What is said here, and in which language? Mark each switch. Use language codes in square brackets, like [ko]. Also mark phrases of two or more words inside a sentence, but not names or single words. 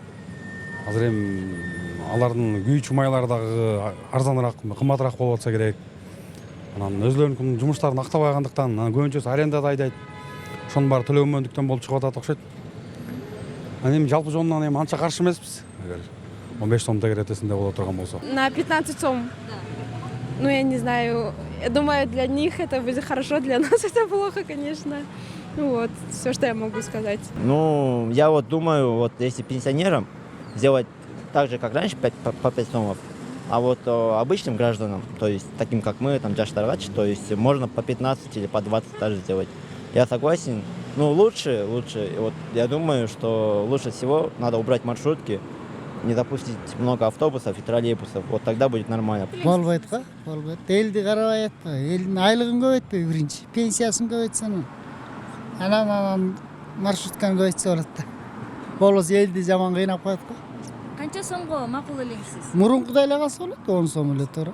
[ky] Азыр эми алардын күйүүчү майлары дагы арзаныраак, кымбатыраак болуп атса керек. Анан өзлөрүнүн жумуштарын актабагандыктан көбүнчөсү арендада айдайт. Ошонун баары төлөнбөндүктөн болуп чыгып атат окшойт. Анан эми жалпы жонунан эми анча каршы эмеспиз. Эгер 15 сом тегеретесинде боло турган болсо. [ru] На 15 сом. Ну, я не знаю. Я думаю, для них это будет хорошо, для нас это плохо, конечно. Ну вот, все, что я могу сказать. Ну, я вот думаю, вот если пенсионерам сделать так же, как раньше, по 5 сомов, а вот обычным гражданам, то есть таким, как мы, там, Джаштаргач, то есть можно по 15 или по 20 даже сделать. Я согласен. Ну, лучше, вот я думаю, что лучше всего надо убрать маршрутки, не допустить много автобусов и троллейбусов. Вот тогда будет нормально. [ky] Болбойт го, болбойт. Элди карабай атпа. Элдин айлыгын көбөйтпөй биринчи. Пенсиясын көбөйтсөң. Анан маршрутканы көбөйтсө болот да. Болбосо элди жаман кыйнап коет го. Канча сомго макул элеңсиз? Мурункудай эле калса болот, 10 сом эле туура.